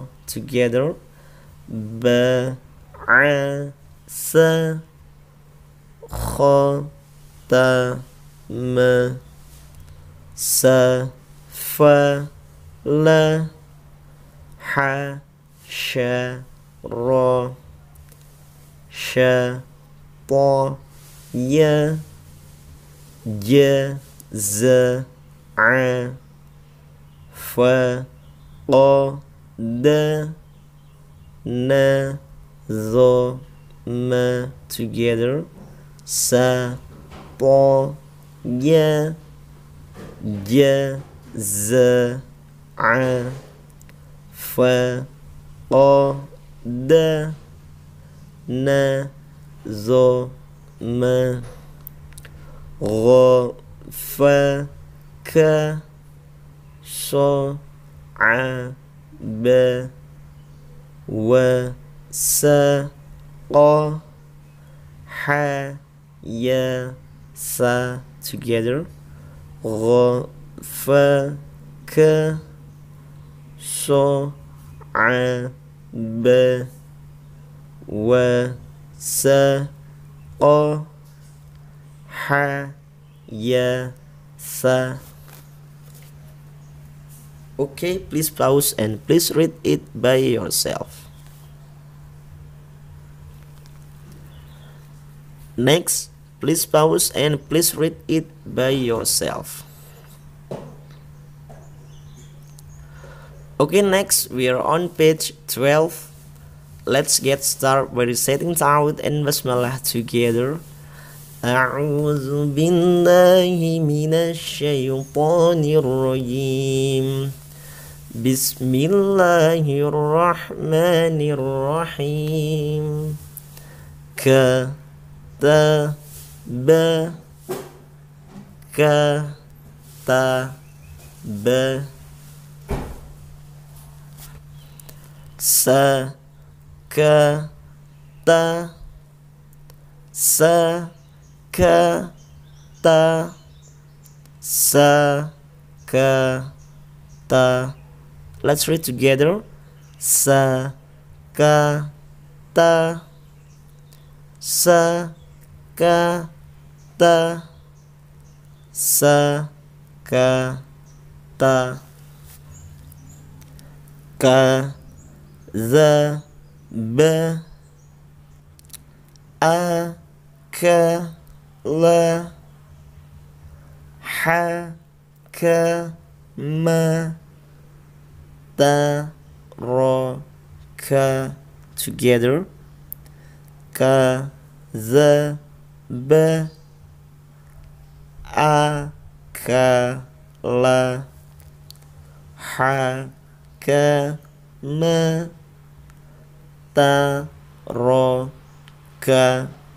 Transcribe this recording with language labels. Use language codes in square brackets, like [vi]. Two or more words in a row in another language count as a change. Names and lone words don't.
[ar] Together. با ا سا خا تا ما سا فا لا ها شا را شا تا يا جا زا ا فا قا دا نا ظو ما. Together. سا تا يا جا زا ا فا قا دا نا ظو ما. غا فا كا سو ا با وا سا قا ها يا سا. [en] Together. [ar] غا فا كا سو ا با وا سا قا ها يا سا. [en] Okay, please pause and please read it by yourself. Next, please pause and please read it by yourself. Okay, next we are on page 12. Let's get started by reciting ta'awud and basmalah together. [ar] أعوذ بالله من الشيطان الرجيم. بسم الله الرحمن الرحيم. كتب سكت سكت. [en] Let's read together. [ar] سكت سكت سكت. كذب أكل حكم ترك. [en] Together. [ar] كذب أكل حكم ترك.